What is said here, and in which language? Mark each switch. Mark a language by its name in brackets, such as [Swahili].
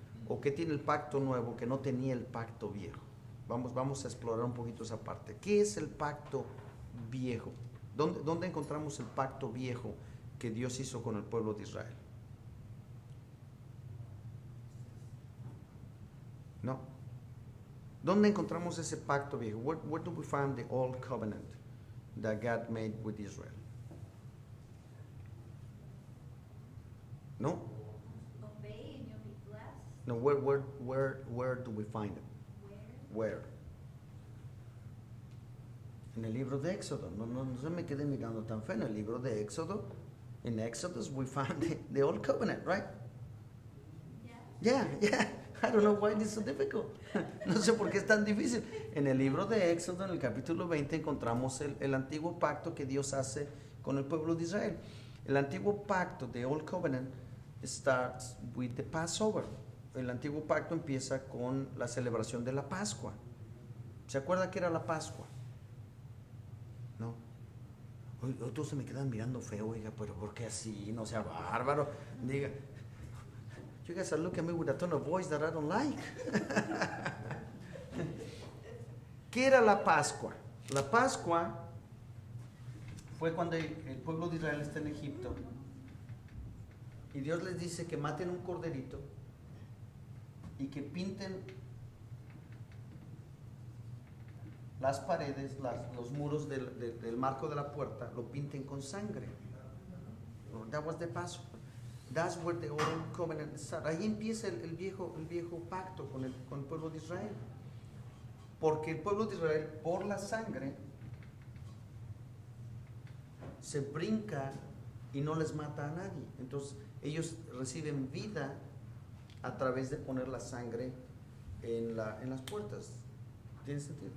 [Spanish] ¿O qué tiene el pacto nuevo que no tenía el pacto viejo? Vamos a explorar un poquito esa parte. ¿Qué es el pacto viejo? ¿Dónde encontramos el pacto viejo que Dios hizo con el pueblo de Israel? No. ¿Dónde encontramos ese pacto viejo? [English] Where do we find the old covenant that God made with Israel? No. Obey and you'll be blessed. No. Where do we find it? Where? [Spanish] En el libro de Éxodo. No se me quede mirando tan feo. En el libro de Éxodo, [English] in Exodus we find the old covenant, right? Yeah. I don't know why this is so difficult. [Spanish] No sé por qué es tan difícil. En el libro de Éxodo, en el capítulo 20, encontramos el antiguo pacto que Dios hace con el pueblo de Israel. El antiguo pacto, [English] the Old Covenant, starts with the Passover. [Spanish] El antiguo pacto empieza con la celebración de la Pascua. ¿Se acuerda qué era la Pascua? No. Todos se me quedan mirando feo, oiga, pero ¿por qué así? No sea bárbaro. Diga, [English] you guys are looking at me with a tone of voice that I don't like. [Spanish] ¿Qué era la Pascua? La Pascua fue cuando el pueblo de Israel está en Egipto y Dios les dice que maten un corderito y que pinten las paredes, los muros del marco de la puerta, lo pinten con sangre. [English] That was the Passover. That's where the old covenant starts. [Spanish] Ahí empieza el viejo pacto con el pueblo de Israel. Porque el pueblo de Israel, por la sangre, se brinca y no les mata a nadie. Entonces, ellos reciben vida a través de poner la sangre en las puertas. ¿Tiene sentido?